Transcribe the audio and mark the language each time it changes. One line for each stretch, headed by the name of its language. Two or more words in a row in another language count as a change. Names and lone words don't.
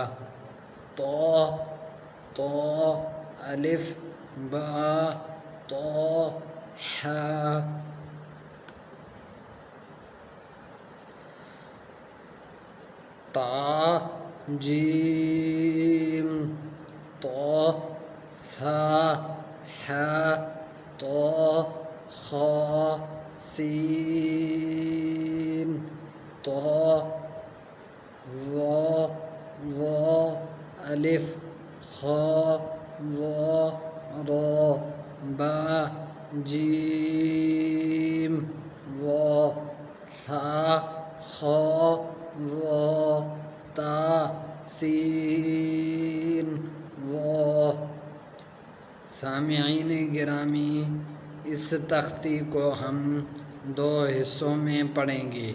Arabic: طا طا الف با طا حا تا جیم طا ثا حا طا خا سین طا ظا ظا الف خا ظا را با جیم ظا ثا خا ظا تا سین ظا.
Urdu: سامعین گرامی، اس تختی کو ہم 2 حصوں میں پڑھیں گے.